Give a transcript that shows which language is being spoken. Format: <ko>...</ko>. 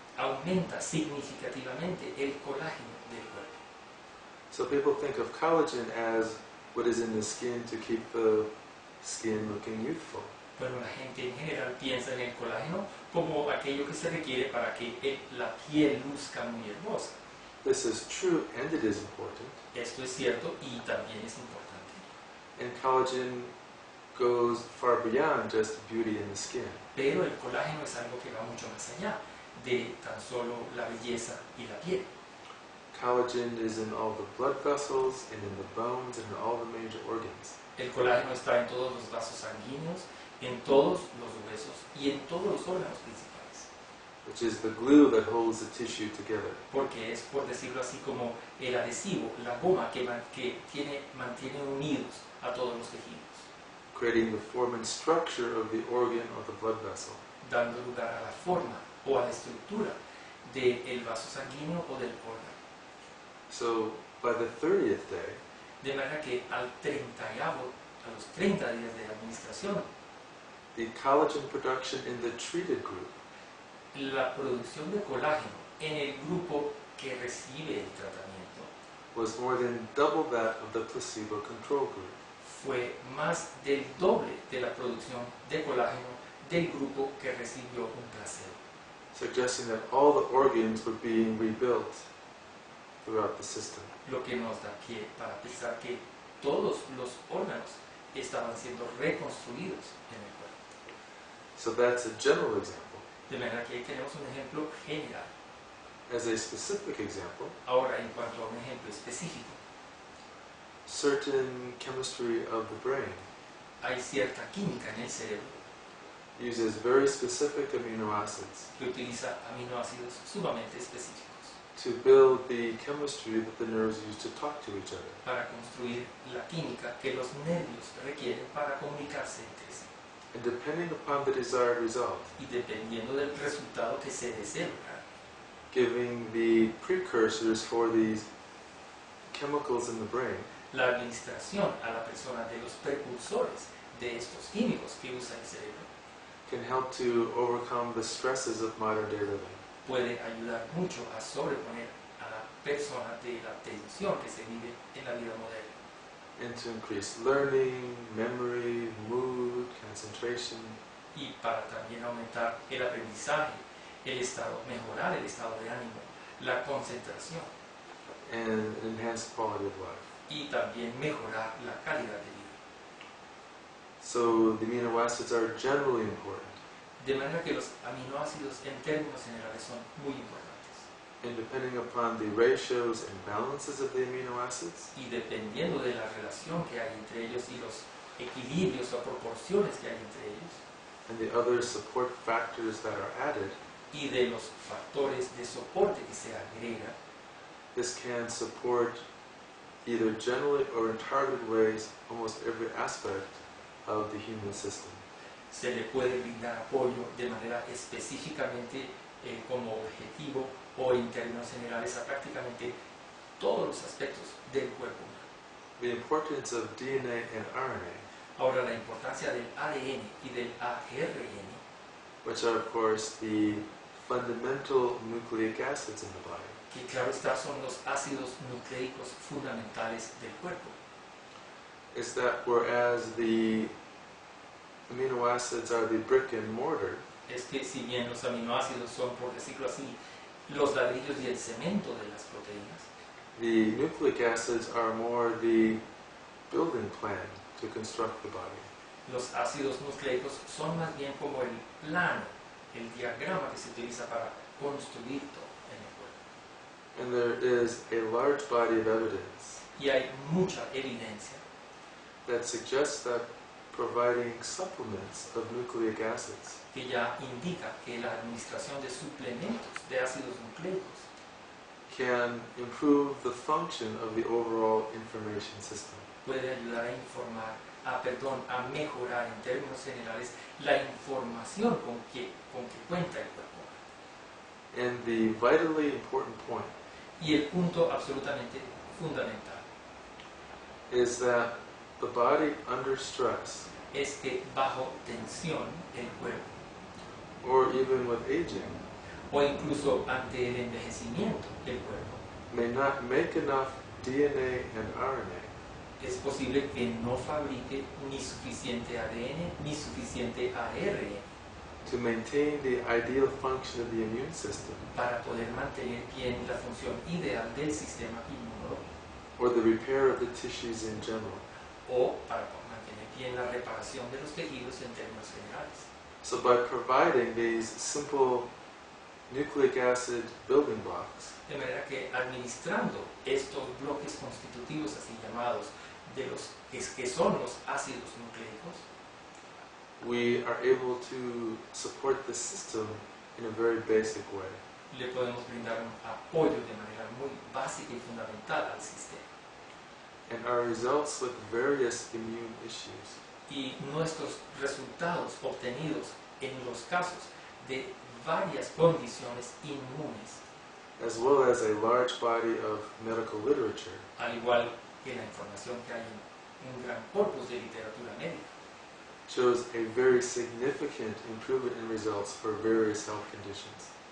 <es>aumenta significativamente el colágeno del cuerpo.</es> <en>So people think of collagen as what is in the skin to keep the skin looking youthful.</en> <es>Bueno, la gente en general piensa en el colágeno como aquello que se requiere para que la piel luzca muy hermosa.</es> <en>This is true and it is important.</en> <es>Esto es cierto y también es importante.</es> <en>And collagen goes far beyond just beauty in the skin.</en> <es>Pero el colágeno es algo que va mucho más allá de tan solo la belleza y la piel.</es> <en>Collagen is in all the blood vessels and in the bones and in all the major organs.</en> <es>El colágeno está en todos los vasos sanguíneos, en todos los huesos y en todos los órganos principales.</es> <en>Which is the glue that holds the tissue together.</en> <es>Porque es, por decirlo así, como el adhesivo, la goma que mantiene unidos a todos los tejidos,</es> <en>Creating the form and structure of the organ or the blood vessel.</en> <es>dando lugar a la forma o a la estructura del vaso sanguíneo o del órgano.</es> <en>So by the 30th day,</en> <es>De manera que a los 30 días de administración,</es> <en>the collagen production in the treated group</en> <es>la producción de colágeno en el grupo que recibe el tratamiento</es> <en>was more than double that of the placebo control group.</en> <es>fue más del doble de la producción de colágeno del grupo que recibió un placebo,</es> <en>Suggesting that all the organs were being rebuilt throughout the system.</en> <es>lo que nos da pie para pensar que todos los órganos estaban siendo reconstruidos en el cuerpo.</es> <en>So that's a general example.</en> <es>De manera que ahí tenemos un ejemplo general.</es> <en>As a specific example,</en> <es>Ahora, en cuanto a un ejemplo específico,</es> <en>certain chemistry of the brain</en> <es>hay cierta química en el cerebro</es> <en>uses very specific amino acids</en> <es>que utiliza aminoácidos sumamente específicos</es> <en>to build the chemistry that the nerves use to talk to each other.</en> <es>para construir la química que los nervios requieren para comunicarse entre sí.</es> <en>And depending upon the desired result,</en> <es>Y dependiendo del resultado que se desee lograr,</es> <en>giving the precursors for these chemicals in the brain</en> <es>la administración a la persona de los precursores de estos químicos que usa el cerebro</es> <en>can help to overcome the stresses of modern day living.</en> <es>puede ayudar mucho a sobreponer a la persona de la tensión que se vive en la vida moderna</es> <en>And to increase learning, memory, mood, concentration,</en> <es>y para también aumentar el aprendizaje, mejorar el estado de ánimo, la concentración</es> <en>and an enhanced quality of life.</en> <es>y también mejorar la calidad de vida.</es> <en>So the amino acids are generally important.</en> <es>De manera que los aminoácidos en términos generales son muy importantes.</es> <en>And depending upon the ratios and balances of the amino acids,</en> <es>y dependiendo de la relación que hay entre ellos y los equilibrios o proporciones que hay entre ellos,</es> <en>and the other support factors that are added,</en> <es>y de los factores de soporte que se agrega,</es> <en>this can support either generally or in targeted ways almost every aspect of the human system.</en> <es>se le puede brindar apoyo de manera específicamente como objetivo o en términos generales a prácticamente todos los aspectos del cuerpo humano.</es> <en>The importance of DNA and RNA,</en> <es>Ahora, la importancia del ADN y del ARN,</es> <en>which are of course the fundamental nucleic acids in the body,</en> <es>que claro está son los ácidos nucleicos fundamentales del cuerpo.</es> <en>is that whereas the amino acids are the brick and mortar,</en> <es>Es que si bien los aminoácidos son, por decirlo así, los ladrillos y el cemento de las proteínas,</es> <en>the nucleic acids are more the building plan to construct the body.</en> <es>los ácidos nucleicos son más bien como el plano, el diagrama que se utiliza para construir todo en el cuerpo.</es> <en>And there is a large body of evidence</en> <es>Y hay mucha evidencia</es> <en>that suggests that providing supplements of nucleic acids</en> <es>que ya indica que la administración de suplementos de ácidos nucleicos</es> <en>can improve the function of the overall information system.</en> <es>puede ayudar a informar, a mejorar en términos generales la información con que cuenta el cuerpo.</es> <en>And the vitally important point</en> <es>Y el punto absolutamente fundamental</es> <en>is that the body under stress,</en> <es>es que bajo tensión el cuerpo,</es> <en>or even with aging,</en> <es>o incluso ante el envejecimiento del cuerpo,</es> <en>may not make enough DNA and RNA</en> <es>es posible que no fabrique ni suficiente ADN ni suficiente ARN</es> <en>to maintain the ideal function of the immune system</en> <es>para poder mantener bien la función ideal del sistema inmunológico</es> <en>or the repair of the tissues in general.</en> <es>o para mantener bien la reparación de los tejidos en términos generales.</es> <en>So by providing these simple nucleic acid building blocks,</en> <es>De manera que administrando estos bloques constitutivos así llamados de los que son los ácidos nucleicos,</es> <en>we are able to support the system in a very basic way.</en> <es>le podemos brindar un apoyo de manera muy básica y fundamental al sistema.</es> <en>And our results with various immune issues</en> <es>Y nuestros resultados obtenidos en los casos de varias condiciones inmunes,</es> <en>as well as a large body of medical literature,</en> <es>al igual que la información que hay en un gran corpus de literatura médica,</es> <en>shows a very significant improvement in results for various health conditions.</en>